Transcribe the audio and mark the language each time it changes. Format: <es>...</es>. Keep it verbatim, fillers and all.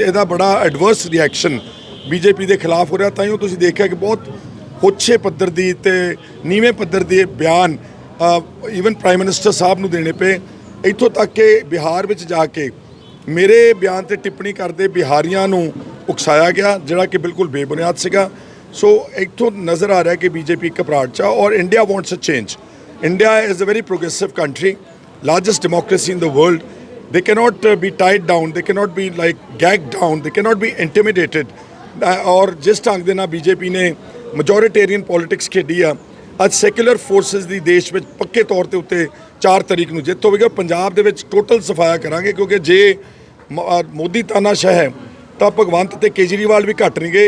<pa>ਇਹਦਾ ਬੜਾ adverse reaction BJP ਦੇ ਖਿਲਾਫ ਹੋ ਰਿਹਾ, ਤਾਂ ਹੀ ਤੁਸੀਂ ਦੇਖਿਆ ਕਿ ਬਹੁਤ ਹੋਛੇ ਪੱਧਰ ਦੀ ਤੇ ਨੀਵੇਂ ਪੱਧਰ ਦੇ ਬਿਆਨ ਈਵਨ ਪ੍ਰਾਈਮ ਮਿਨਿਸਟਰ ਸਾਹਿਬ ਨੂੰ ਦੇਣੇ ਪਏ, ਇੱਥੋਂ ਤੱਕ ਕਿ ਬਿਹਾਰ ਵਿੱਚ ਜਾ ਕੇ ਮੇਰੇ ਬਿਆਨ 'ਤੇ ਟਿੱਪਣੀ ਕਰਦੇ ਬਿਹਾਰੀਆਂ ਨੂੰ ਉਕਸਾਇਆ ਗਿਆ, ਜਿਹੜਾ ਕਿ ਬਿਲਕੁਲ ਬੇਬੁਨਿਆਦ ਸੀਗਾ। ਸੋ ਇੱਥੋਂ ਨਜ਼ਰ ਆ ਰਿਹਾ ਕਿ ਬੀਜੇਪੀ ਘਬਰਾਹਟ 'ਚ ਆ ਔਰ</pa> <en>India wants a change. India is a very progressive country, largest democracy in the world. They cannot be tied down, they cannot be like gagged down, they cannot be intimidated.</en> <pa>Aur jis ਢੰਗ ਦੇ ਨਾਲ BJP ਨੇ ਮੈਜੋਰੀਟੇਰੀਅਨ politics ਖੇਡੀ ਆ, ਅੱਜ secular forces ਦੀ ਦੇਸ਼ ਵਿੱਚ ਪੱਕੇ ਤੌਰ ਤੇ ਉੱਤੇ ਚਾਰ ਤਰੀਕ ਨੂੰ ਜਿੱਤ ਹੋਵੇਗਾ। ਪੰਜਾਬ ਦੇ ਵਿੱਚ ਟੋਟਲ ਸਫਾਇਆ ਕਰਾਂਗੇ, ਕਿਉਂਕਿ ਜੇ ਮੋਦੀ ਤਾਨਾਸ਼ਾਹ ਹੈ ਤਾਂ ਭਗਵੰਤ ਤੇ ਕੇਜਰੀਵਾਲ ਵੀ ਘੱਟ ਨਹੀਂ ਗਏ।</pa>